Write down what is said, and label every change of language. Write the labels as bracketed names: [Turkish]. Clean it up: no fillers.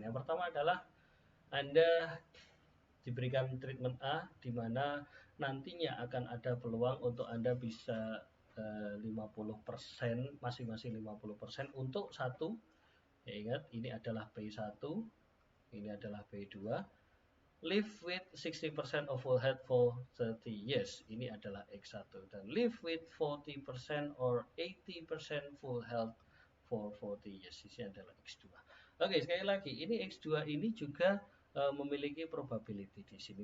[Indonesian] Yang pertama adalah Anda diberikan treatment A, di mana nantinya akan ada peluang untuk Anda bisa 50%, masing-masing 50% untuk satu. Ya, ingat, ini adalah P1, ini adalah P2. [English] Live with 60% of full health for 30 years. [Indonesian] Ini adalah X1. Dan [English] live with 40% or 80% full health for 40 years. [Indonesian] Ini adalah X2. Oke, sekali lagi, ini X2 ini juga memiliki probability di sini.